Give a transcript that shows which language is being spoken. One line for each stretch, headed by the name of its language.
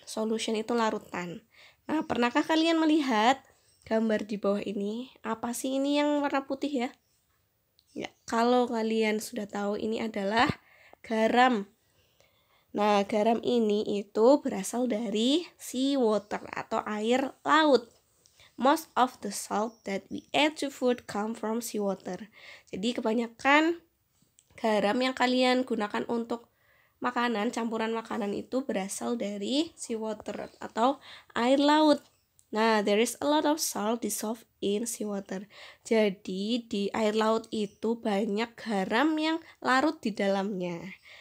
Indonesian: Solution itu larutan. Nah, pernahkah kalian melihat gambar di bawah ini? Apa sih ini yang warna putih ya? Ya, kalau kalian sudah tahu ini adalah garam. Nah, garam ini itu berasal dari seawater atau air laut.
English: Most of the salt that we add to food come from seawater.
Indonesian: Jadi kebanyakan garam yang kalian gunakan untuk makanan, campuran makanan itu berasal dari seawater atau air laut.
English: Nah, there is a lot of salt dissolved in seawater.
Indonesian: Jadi, di air laut itu banyak garam yang larut di dalamnya.